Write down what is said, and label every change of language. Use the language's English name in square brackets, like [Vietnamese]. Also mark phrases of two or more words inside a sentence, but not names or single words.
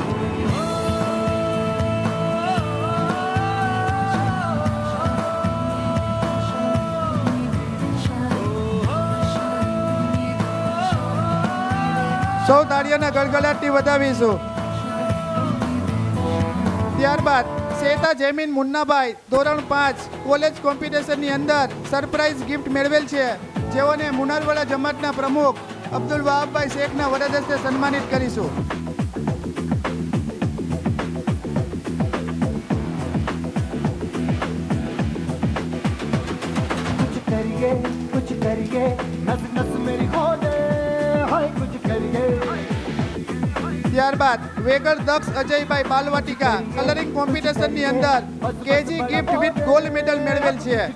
[Gujarati] સૌ તાળીઓના ગળગળાટથી વધાવીશું. ત્યારબાદ શેતા જેમીન મુન્નાભાઈ ધોરણ 5 [English] college competition [Gujarati] અંદર [English] surprise gift [Gujarati] મેળવેલ છે, જેઓને મુનારવાડા જમાતના પ્રમુખ અબ્દુલ વહાબભાઈ શેખના વરદ હસ્તે સન્માનિત કરીશું. [Hindi] कुछ करिए नस नस मेरी खोले हाय कुछ करिए. [Gujarati] ત્યારબાદ વેગર દક્ષ અજયભાઈ બાલવાટિકા [English] colouring competition [Gujarati] અંદર [English] KG gift with gold medal [Gujarati] મેળવેલ છે.